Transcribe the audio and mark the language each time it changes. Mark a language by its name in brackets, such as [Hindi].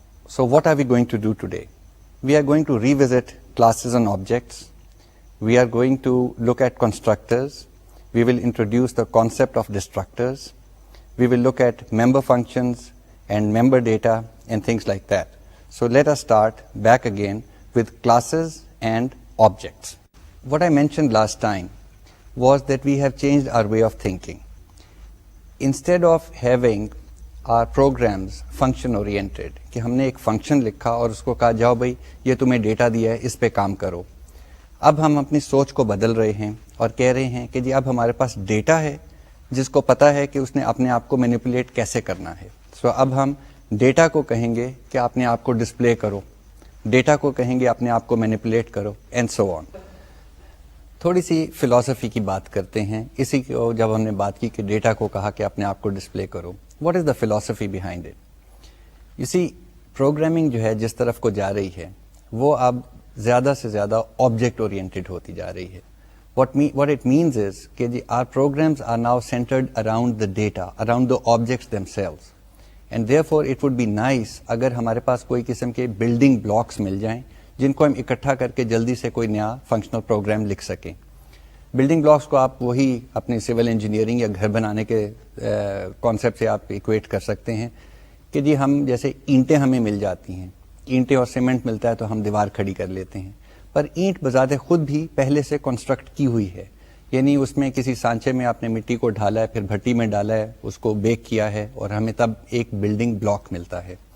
[English] So what are we going to do today? We are going to revisit classes and objects. We are going to look at constructors. We will introduce the concept of destructors. We will look at member functions and member data and things like that. So let us start back again with classes and objects. What I mentioned last time was that we have changed our way of thinking. Instead of having our programs function oriented, [Urdu] کہ ہم نے ایک function لکھا اور اس کو کہا جاؤ بھائی یہ تمہیں ڈیٹا دیا ہے اس پہ کام کرو، اب ہم اپنی سوچ کو بدل رہے ہیں اور کہہ رہے ہیں کہ جی اب ہمارے پاس ڈیٹا ہے جس کو پتا ہے کہ اس نے اپنے آپ کو مینیپولیٹ کیسے کرنا ہے. سو اب ہم ڈیٹا کو کہیں گے کہ اپنے آپ کو ڈسپلے کرو، ڈیٹا کو کہیں گے اپنے آپ کو مینیپولیٹ کرو [English] And so on. [Urdu] تھوڑی سی فلسفی کی بات کرتے ہیں. اسی کو جب ہم نے بات کی کہ ڈیٹا کو کہا کہ اپنے آپ کو ڈسپلے کرو، [English] What is the philosophy behind it? [Urdu] اسی پروگرامنگ جو ہے جس طرف کو جا رہی ہے وہ اب زیادہ سے زیادہ آبجیکٹ اورینٹڈ ہوتی جا رہی ہے. [English] what it means is [Urdu] کہ جی [English] our programs are now centered around the data, around the objects themselves. And therefore it would be nice [Urdu] اگر ہمارے پاس کوئی قسم کے بلڈنگ بلاکس مل جائیں جن کو ہم اکٹھا کر کے جلدی سے کوئی نیا فنکشنل پروگرام لکھ سکیں. بلڈنگ بلاکس کو آپ وہی اپنی سول انجینئرنگ یا گھر بنانے کے کانسیپٹ سے آپ ایکویٹ کر سکتے ہیں کہ جی ہم جیسے اینٹیں ہمیں مل جاتی ہیں، اینٹیں اور سیمنٹ ملتا ہے تو ہم دیوار کھڑی کر لیتے ہیں، پر اینٹ بذات خود بھی پہلے سے کنسٹرکٹ کی ہوئی ہے، یعنی اس میں کسی سانچے میں آپ نے مٹی کو ڈھالا ہے، پھر بھٹی میں ڈالا ہے، اس کو بیک کیا ہے اور ہمیں تب ایک بلڈنگ بلاک ملتا ہے.